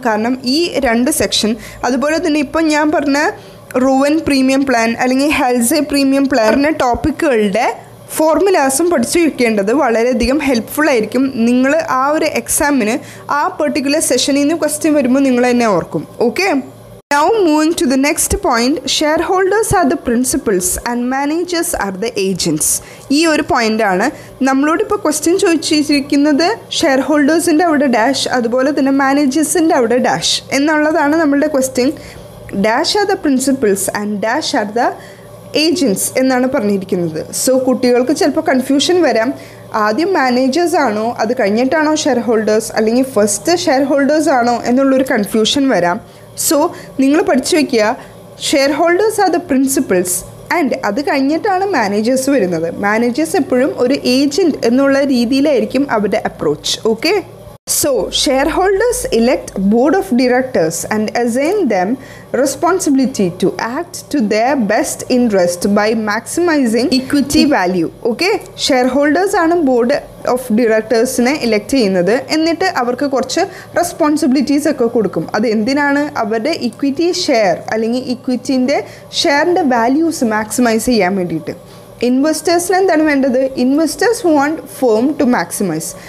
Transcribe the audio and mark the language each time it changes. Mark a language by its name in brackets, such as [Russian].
[Malayalam] കാരണം ഈ 2 സെക്ഷൻ, അതുപോലെ തന്നെ ഇപ്പം ഞാൻ പറഞ്ഞ റോവൻ പ്രീമിയം പ്ലാൻ അല്ലെങ്കിൽ ഹാൽസെ പ്രീമിയം പ്ലാൻ ടോപ്പിക്കുകളുടെ ഫോർമുലാസും പഠിച്ചു വെക്കേണ്ടത് വളരെയധികം ഹെൽപ്ഫുൾ ആയിരിക്കും. നിങ്ങൾ ആ ഒരു എക്സാമിന് ആ പെർട്ടിക്കുലർ സെഷനിൽ നിന്ന് ക്വസ്റ്റ്യൻ വരുമ്പോൾ നിങ്ങൾ തന്നെ ഓർക്കും. Okay. [English] Now moving to the next point, shareholders are the principals and managers are the agents. [Malayalam] ഈ ഒരു പോയിൻ്റാണ് നമ്മളോട് ഇപ്പോൾ ക്വസ്റ്റ്യൻ ചോദിച്ചിരിക്കുന്നത്. ഷെയർ ഹോൾഡേഴ്സിൻ്റെ അവിടെ ഡാഷ്, അതുപോലെ തന്നെ മാനേജേഴ്സിൻ്റെ അവിടെ ഡാഷ് എന്നുള്ളതാണ് നമ്മളുടെ question. [English] dash are the principals and dash are the agents [Malayalam] എന്നാണ് പറഞ്ഞിരിക്കുന്നത്. സോ കുട്ടികൾക്ക് ചിലപ്പോൾ കൺഫ്യൂഷൻ വരാം, ആദ്യം മാനേജേഴ്സ് ആണോ അത് കഴിഞ്ഞിട്ടാണോ ഷെയർ ഹോൾഡേഴ്സ്, അല്ലെങ്കിൽ ഫസ്റ്റ് ഷെയർ ഹോൾഡേഴ്സ് ആണോ എന്നുള്ളൊരു കൺഫ്യൂഷൻ വരാം. സോ നിങ്ങൾ പഠിച്ചു വയ്ക്കുക, [English] shareholders are the principals [Malayalam] and അത് കഴിഞ്ഞിട്ടാണ് മാനേജേഴ്സ് വരുന്നത്. മാനേജേഴ്സ് എപ്പോഴും ഒരു ഏജൻറ്റ് എന്നുള്ള രീതിയിലായിരിക്കും അവരുടെ approach. [English] Okay, so shareholders elect board of directors and assign them responsibility to act to their best interest by maximizing equity value. [Malayalam] Okay, shareholders ആണ് board of ഡയറക്ടേഴ്സിനെ elect ചെയ്യുന്നത്. എന്നിട്ട് അവർക്ക് കുറച്ച് റെസ്പോൺസിബിലിറ്റീസ് ഒക്കെ കൊടുക്കും. അത് എന്തിനാണ്? അവരുടെ ഇക്വിറ്റി ഷെയർ അല്ലെങ്കിൽ ഇക്വിറ്റിൻ്റെ ഷെയറിൻ്റെ വാല്യൂസ് മാക്സിമൈസ് ചെയ്യാൻ വേണ്ടിയിട്ട്. ഇൻവെസ്റ്റേഴ്സിന് എന്താണ് വേണ്ടത്? [English] Investors want firm to maximise.